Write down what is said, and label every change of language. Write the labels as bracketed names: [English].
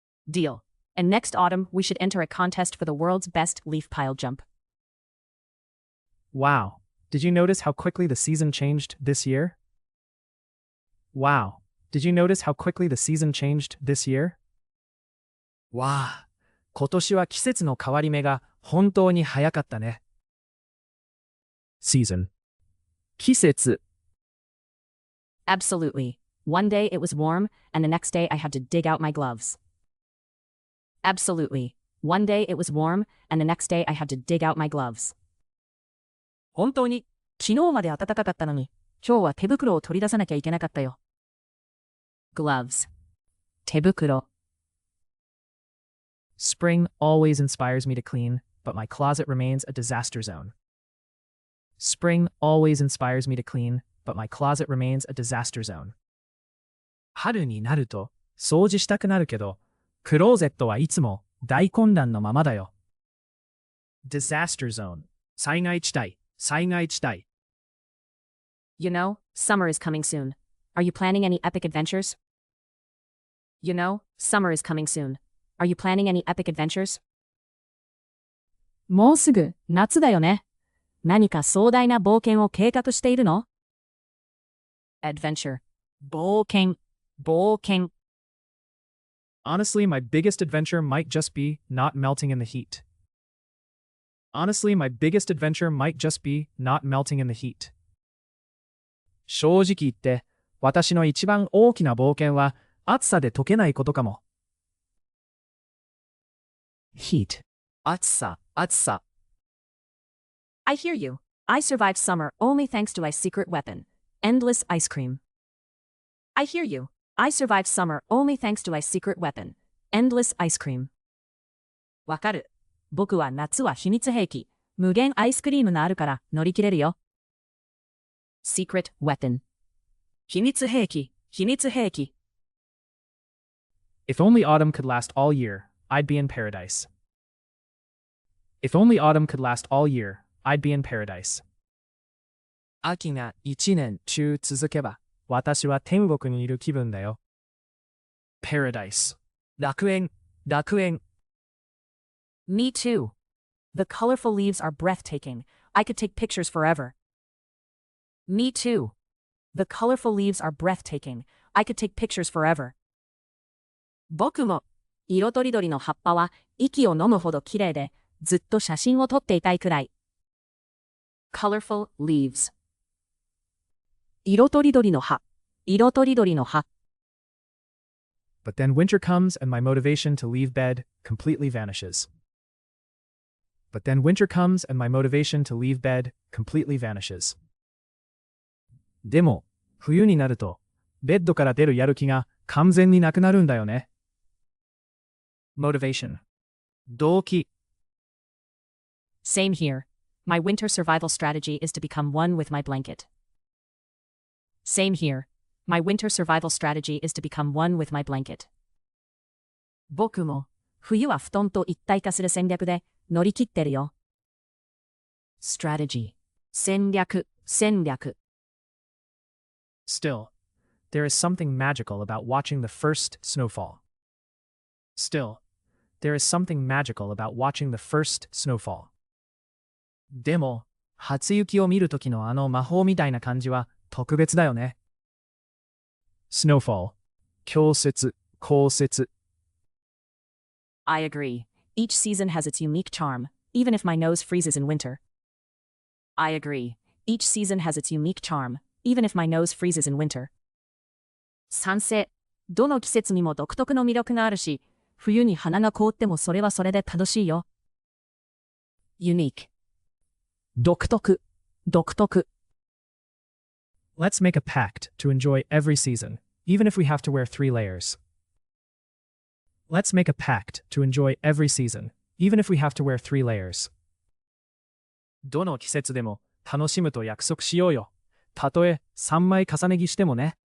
[English] Deal. And next autumn, we should enter a contest for the world's best leaf pile jump. Wow. Did you notice how quickly the season changed this year? Wow. Did you notice how quickly the season changed this year? [Japanese] わあ、今年は季節の変わり目が本当に早かったね。 [English] Season. [Japanese] 季節 [English] Absolutely. One day it was warm, and the next day I had to dig out my gloves. Absolutely. One day it was warm, and the next day I had to dig out my gloves. [Japanese] 本当に、昨日まで暖かかったのに、今日は手袋を取り出さなきゃいけなかったよ。 [English] Gloves. [Japanese] 手袋. [English] Spring always inspires me to clean, but my closet remains a disaster zone. Spring always inspires me to clean, but my closet remains a disaster zone. [Japanese] 春になると掃除したくなるけど、クローゼットはいつも大混乱のままだよ。 [English] Disaster zone. [Japanese] 災害地帯、災害地帯。 [English] You know, summer is coming soon. Are you planning any epic adventures? You know, summer is coming soon. Are you planning any epic adventures? [Japanese] もうすぐ夏だよね。何か壮大な冒険を計画しているの？ [English] Adventure. [Japanese] 冒険、冒険。 [English] Honestly, my biggest adventure might just be not melting in the heat. Honestly, my biggest adventure might just be not melting in the heat. [Japanese] 正直言って、私の一番大きな冒険は暑さで溶けないことかも。 [English] Heat. [Japanese] 暑さ、暑さ。 [English] I hear you. I survived summer only thanks to my secret weapon, endless ice cream. I hear you. I survived summer only thanks to my secret weapon, endless ice cream. [Japanese] わかる。僕は夏は秘密兵器、無限アイスクリームがあるから乗り切れるよ。 [English] Secret weapon. [Japanese] 秘密兵器、秘密兵器。 [English] If only autumn could last all year, I'd be in paradise. If only autumn could last all year, I'd be in paradise. [Japanese] 秋が一年中続けば、私は天国にいる気分だよ。 [English] Paradise. [Japanese] 楽園、楽園。 [English] Me too. The colorful leaves are breathtaking. I could take pictures forever. Me too. The colorful leaves are breathtaking. I could take pictures forever. [Japanese] 僕も、色とりどりの葉っぱは息を飲むほど綺麗で、ずっと写真を撮っていたいくらい。 [English] Colorful leaves. [Japanese] 色とりどりの葉、色とりどりの葉。 [English] But then winter comes and my motivation to leave bed completely vanishes. But then winter comes and my motivation to leave bed completely vanishes. [Japanese] でも、冬になると、ベッドから出るやる気が完全になくなるんだよね。 [English] Motivation. [Japanese] 動機。 [English] Same here. My winter survival strategy is to become one with my blanket. Same here. My winter survival strategy is to become one with my blanket. [Japanese] 僕も冬は布団と一体化する戦略で乗り切ってるよ。 [English] strategy [Japanese] 戦略 [English] Still, there is something magical about watching the first snowfall. Still, there is something magical about watching the first snowfall. [Japanese] でも、初雪を見るときのあの魔法みたいな感じは特別だよね。 [English] snowfall [Japanese] 降雪降雪 [English] I agree. Each season has its unique charm, even if my nose freezes in winter. I agree. Each season has its unique charm, even if my nose freezes in winter. [Japanese] 賛成。どの季節にも独特の魅力があるし、冬に鼻が凍ってもそれはそれで楽しいよ。 [English] unique [Japanese] 独特 [English] Let's make a pact to enjoy every season, even if we have to wear 3 layers. Let's make a pact to enjoy every season, even if we have to wear 3 layers. [Japanese] どの季節でも楽しむと約束しようよ。たとえ3枚重ね着してもね。